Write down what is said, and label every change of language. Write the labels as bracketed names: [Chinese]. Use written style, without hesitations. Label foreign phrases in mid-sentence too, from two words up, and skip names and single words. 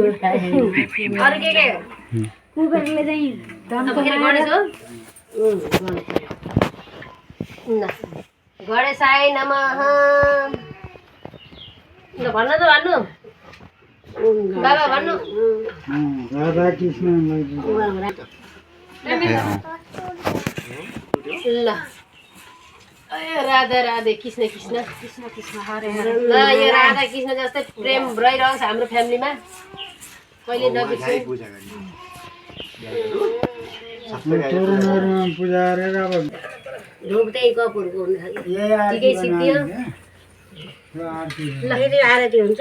[Nepali] अरू के कुबेरले चाहिँ अब फेरि गणेश हो ल [Sanskrit] गणेशाय नमः [Nepali] ल भन्न त भन्नु बाबा भन्नु राधा कृष्ण ल ए राधा राधे कृष्ण कृष्ण कृष्ण कृष्ण हरे हरे ल यो राधा कृष्ण जस्तै प्रेम रहिरहोस् हाम्रो फ्यामिलीमा कहिले नबिर्सु पूजा गरेर अब ढोक्दै कपुरको हुन्छ ठिकै सिद्धियो फेरि आरती हुन्छ